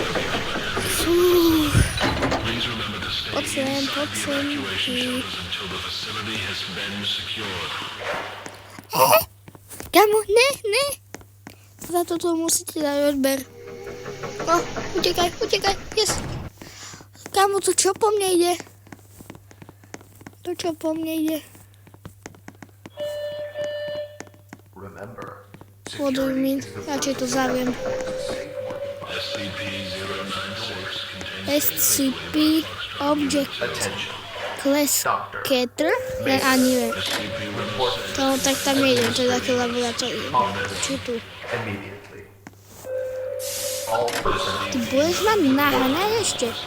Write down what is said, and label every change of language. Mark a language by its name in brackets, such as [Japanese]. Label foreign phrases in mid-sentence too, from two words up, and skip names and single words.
[Slovak] Poď sem. Kamo, ne. Za toto musíte dať odber. No, utekaj, yes. Kamo, to čo po mne ide? [English] What do you mean? [Slovak] Radšej to zaviem. SCP [English] Object Class [Slovak] Cater? Ja ani neviem. To tak tam nejdem, to je také laboratórium. Čo tu? Ty budeš ma naháňať ešte?